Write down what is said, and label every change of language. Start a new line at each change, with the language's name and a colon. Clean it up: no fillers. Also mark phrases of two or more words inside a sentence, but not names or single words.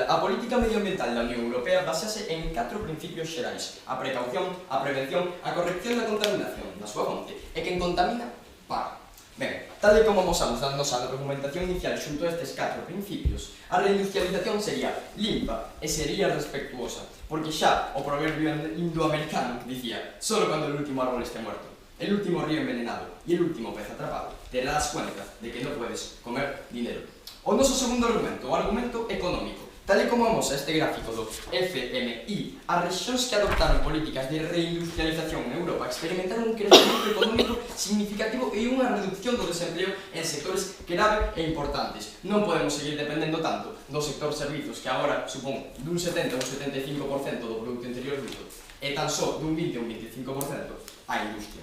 Galician: A política medioambiental da Unión Europea basease en 4 principios xerais: a precaución, a prevención, a corrección da contaminación da súa fonte, e quen contamina, paga. Ben, tal e como amosamos na nosa argumentación inicial xunto a estes 4 principios, a reindustrialización sería limpa e sería respectuosa, porque xa o proverbio indoamericano dicía:
Spanish: solo cuando el último árbol esté muerto, el último río envenenado y el último pez atrapado, te darás cuenta de que no puedes comer dinero.
Galician: O noso segundo argumento, o argumento económico. Tal e como amosa este gráfico do FMI, as rexións que adoptaron políticas de reindustrialización en Europa experimentaron un crecemento económico significativo e unha reducción do desempleo en sectores clave e importantes. Non podemos seguir dependendo tanto do sector servizos, que agora supón dun 70 ou 75% do Producto Interior Bruto, e tan só dun 20 ou 25% a industria.